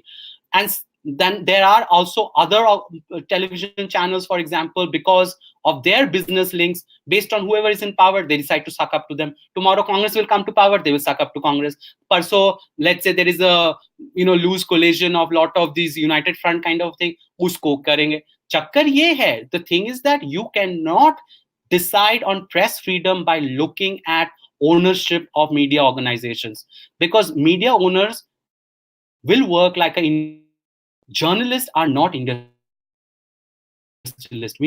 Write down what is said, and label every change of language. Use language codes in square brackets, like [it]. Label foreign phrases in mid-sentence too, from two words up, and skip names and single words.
[en] And then there are also other television channels, for example, because of their business links, based on whoever is in power, they decide to suck up to them. Tomorrow Congress will come to power, they will suck up to Congress. So let's say there is a, you know, loose collision of lot of these united front kind of thing, [hi] उसको करेंगे. चक्कर ये है. [en] The thing is that you cannot decide on press freedom by looking at ownership of media organizations, because media owners will work like an industrialist. Journalists are not industrialists. We need to make that distinction.